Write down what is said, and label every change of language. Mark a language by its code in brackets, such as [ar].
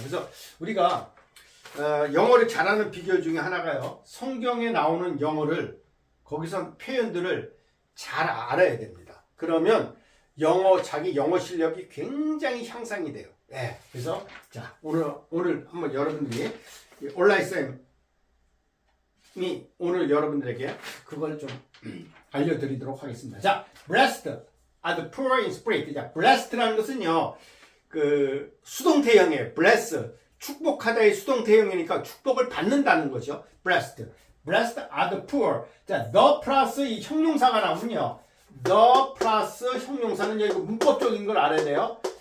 [ko] 그래서 우리가 영어를 잘하는 비결 중에 하나가요, 성경에 나오는 영어를, 거기서 표현들을 잘 알아야 됩니다. 그러면 자기 영어 실력이 굉장히 향상이 돼요. 네, 그래서 자, 오늘 한번 여러분들이 온라인쌤이 오늘 여러분들에게 그걸 좀 알려드리도록 하겠습니다. [en] 자, blessed are the poor in spirit. [ko] 자, blessed라는 것은요, 수동태형이에요. bless, 축복하다의 수동태형이니까 축복을 받는다는 거죠. [en] blessed are the poor. [ko] 자, the 플러스 이 형용사가 나오면요, the 플러스 형용사는 여기 문법적인 걸 알아야 돼요.